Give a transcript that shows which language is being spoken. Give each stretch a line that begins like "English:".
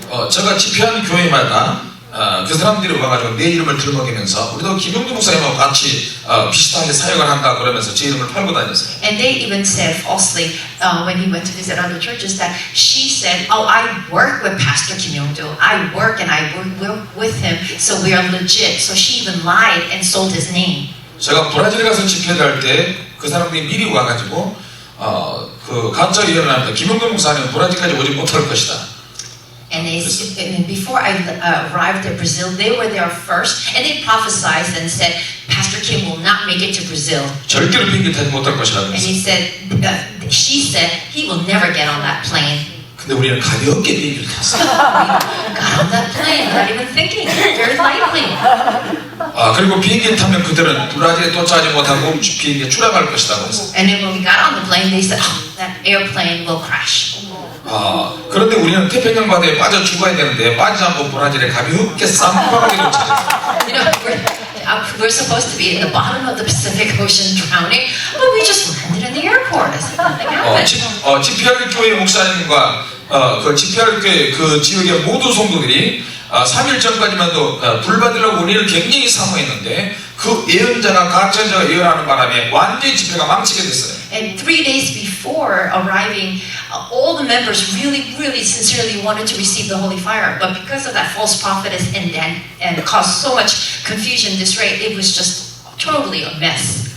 Korean: 제가 집회하는 교회마다 그 사람들이 와가지고 내 이름을 들먹이면서 우리도 김용주 목사님하고 같이 비슷하게 사역을 한다 그러면서 제 이름을 팔고 다녔어요.
English: And they even said falsely when he went to visit other churches that she said, oh, I work with Pastor Kim Yong-do. I work and I work with him, so we are legit. So she even lied and sold his name.
Korean: 제가 브라질에 가서 집회를 할 때 그 사람들이 미리 와가지고 그 가짜 예언을 합니다. 김용주 목사님은 브라질까지 오지 못할 것이다.
English: And before I arrived at Brazil, they were there first, and they prophesied and said, Pastor Kim will not make it to Brazil.
Korean: 절대로 비행기 타지 못할 것이라고
English: And
Korean: 했어요.
English: she said, he will never get on that plane.
Korean: 근데 우리는 가볍게 비행기를 탔어요.
English: Got on that plane, not even thinking, very lightly.
Korean: 그리고 비행기 타면 그들은 브라질에 도착하지 못하고 비행기에 추락할 것이라고 했어요.
English: And then when we got on the plane, they said, oh, that airplane will crash.
Korean: 그런데 우리는 태평양 바다에 빠져 죽어야 되는데 빠지지 않고 브라질에 가볍게 쌈박하게 도착했어요.
English: You know, we're supposed to be in the bottom of the Pacific Ocean drowning, but we just landed in the airport as if nothing happened.
Korean: GPR 교회 목사님과 그 GPR 교회 그 지역의 모든 성도들이 3일 전까지만도 불 받으려고 우리를 굉장히 사모했는데 그 예언자가 가짜자가 예언하는 바람에 완전히 집회가 망치게 됐어요.
English: And 3 days before arriving, all the members really, really sincerely wanted to receive the holy fire. But because of that false prophetess and caused so much confusion, disarray, it was just totally a mess.